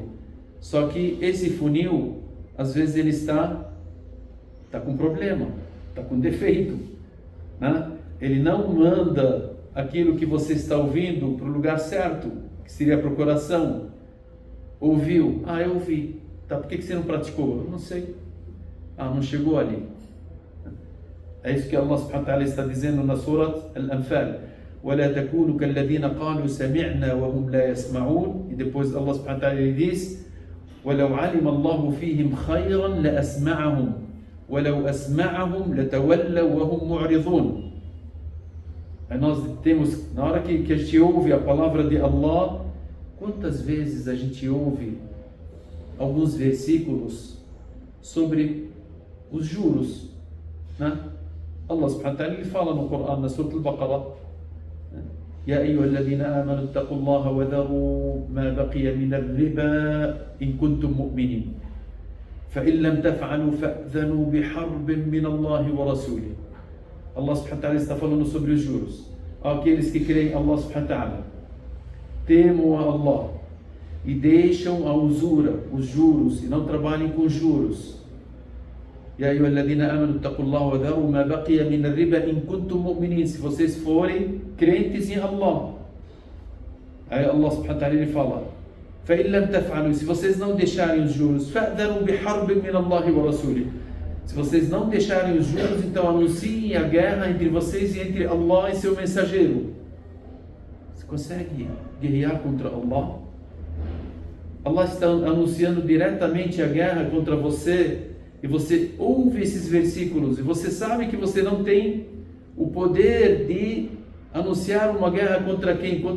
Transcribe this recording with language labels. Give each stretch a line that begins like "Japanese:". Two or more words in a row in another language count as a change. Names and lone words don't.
Portuguese: Só que esse funil, às vezes ele está com problema, está com defeito, né? Ele não manda aquilo que você está ouvindo para o lugar certo, que seria para o coração. Ouviu? Eu ouvi. Tá, por que você não praticou? Eu não sei. Não chegou ali. É isso que Allah
Arabic: سبحانه وتعالى
Portuguese: está dizendo na Surat Al-Anfal:
Arabic: وَلَا تَكُونُوا كَالَّذِينَ قَالُوا سَمِعْنَا وَهُمْ لَا يَسْمَعُونَ.
Portuguese: E depois
Arabic: Allah سبحانه وتعالى diz: وَلَوْ عَلِمَ اللَّهُ فِيهِمْ خَيْرًا لَأَسْمَعَهُمْ وَلَوْ أَسْمَعَهُمْ لَتَوَلَّوْا وَهُمْ مُعْرِضُونَ.
Portuguese: Aí nós temos, na hora que a gente ouve a palavra de Allah, quantas vezes a gente ouve alguns versículos sobre os juros, né?
Arabic: الله سبحانه وتعالى,
Portuguese: ele fala no Coran,
Arabic: na Surah Al-Baqarah: يا أيها الذين آمنوا اتقوا الله وذروا ما بقي من الربا إن كنتم مؤمنين فإن لم تفعلوا فأذنوا بحرب من الله ورسوله.
Portuguese: Allah
Arabic: سبحانه وتعالى
Portuguese: está falando sobre os juros. Aqueles que creem Allah
Arabic: سبحانه وتعالى,
Portuguese: temam a Allah e deixam a usura, os juros, e não trabalhem com juros.
Arabic: يا أيها الذين آمنوا اتقوا الله وذروا ما بقي من الربا إن كنتم مؤمنين.
Portuguese: Se vocês forem crentes em Allah. Aí Allah
Arabic: سبحانه وتعالى
Portuguese: ele fala:
Arabic: فإن لم تفعلوا,
Portuguese: se vocês não deixarem os juros,
Arabic: فأذنوا بحرب من الله ورسوله.
Portuguese: Se vocês não deixarem os juros, então anunciem a guerra entre vocês e entre Allah e seu mensageiro. Você consegue guerrear contra Allah? Allah está anunciando diretamente a guerra contra você, e você ouve esses versículos, e você sabe que você não tem o poder de anunciar uma guerra contra quem?